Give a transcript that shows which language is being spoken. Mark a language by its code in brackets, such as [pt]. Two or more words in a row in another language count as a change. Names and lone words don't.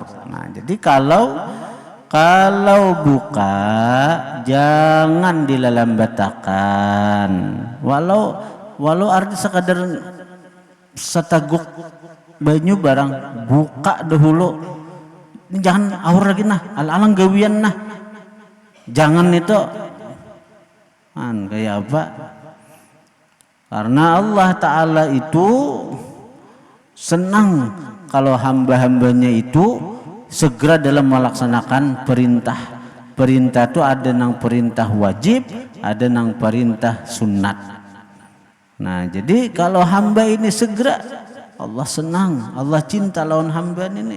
[bjn] Nah, jadi kalau buka jangan dilambatkan, walau arti sekadar setaguk banyu barang, buka dahulu, jangan awur lagi nah, alang gawian nah, jangan itu. [id] Kayak apa? Karena Allah Ta'ala itu senang kalau hamba-hambanya itu segera dalam melaksanakan perintah. Perintah itu ada yang perintah wajib, ada yang perintah sunat. [bjn] Nah, jadi kalau hamba ini segera, Allah senang, Allah cinta lawan hamba ini.